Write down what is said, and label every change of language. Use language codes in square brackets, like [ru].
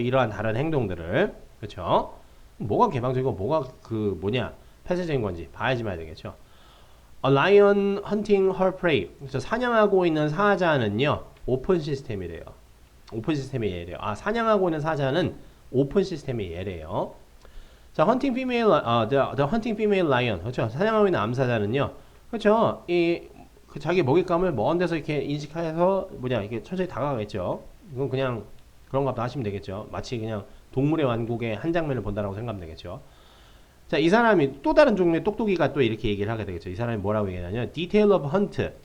[ko] 이러한 다른 행동들을. 그렇죠? 뭐가 개방적이고 뭐가 폐쇄적인 건지 봐야지만 되겠죠. [en] A lion hunting her prey. [ko] 그래서 사냥하고 있는 사자는요, 오픈 시스템이래요. 오픈 시스템의 예래요. 사냥하고 있는 사자는 오픈 시스템의 예래요. [en] 자, hunting female, the hunting female lion. [ko] 그렇죠. 사냥하고 있는 암사자는요. 그렇죠. 자기 먹잇감을 먼 데서 이렇게 인식해서 이렇게 천천히 다가가겠죠. 이건 그냥 그런 거 하시면 되겠죠. 마치 그냥 동물의 왕국의 한 장면을 본다라고 생각하면 되겠죠. 자, 이 사람이 또 다른 종류의 똑똑이가 또 이렇게 얘기를 하게 되겠죠. 이 사람이 뭐라고 얘기하냐면 [en] detail of hunt.